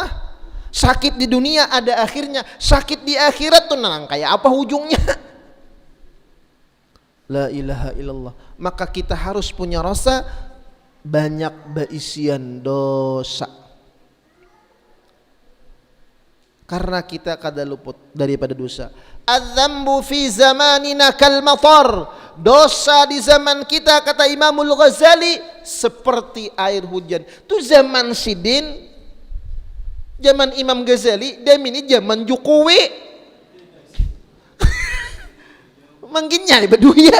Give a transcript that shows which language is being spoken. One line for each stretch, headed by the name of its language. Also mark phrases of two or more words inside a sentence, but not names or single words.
Banjar: Sakit di dunia ada akhirnya, sakit di akhirat tuh nang kayak apa ujungnya?
Arabic: لا إله إلا الله.
Banjar: Maka kita harus punya rasa banyak baisian dosa. Karena kita kada luput daripada dosa.
Arabic: الذنوب في زماننا كالمطر.
Banjar: Dosa di zaman kita kata Imamul Ghazali seperti air hujan. Tu zaman sidin, zaman Imam Ghazali, dan ini zaman Jokowi. Mangginnya di Beduya.